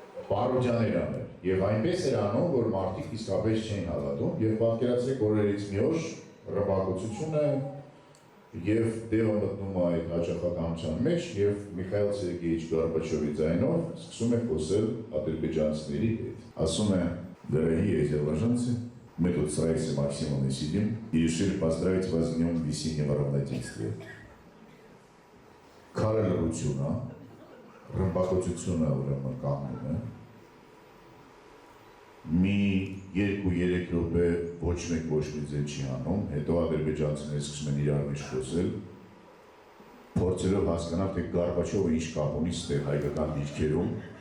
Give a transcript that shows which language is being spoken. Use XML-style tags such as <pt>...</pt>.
<hy>պարոդիաներ անել։ Եվ այնպես էր անում, որ մարդիկ իսկապես չէին հավատում, եւ պատկերացրեք օրերից մի օր ռմբակոծությունը եւ Դևը մտնում է այդ հաճախականության մեջ եւ Միխայիլ Սերգեյիչ Գորբաչովի ձայնով սկսում է խոսել ադրբեջանցիների հետ։ Ասում է.</hy> <ru>«Дорогие азербайджанцы, мы тут с Раисой Максимовной сидим и решили поздравить вас с Днем весеннего равноденствия».</ru> <hy>Քարելրությունը, ռմբակոծությունը ուրեմն կանգնում է, մի 2-3 րոպե ոչ մեկ ոչ մի ձեն չի անում, հետո ադրբեջանցիները սկսում են իրար մեջ խոսել, փորձելով հասկանալ, թե Գորբաչովը ինչ կապ ունի ստեղ հայկական դիրքերում,</hy>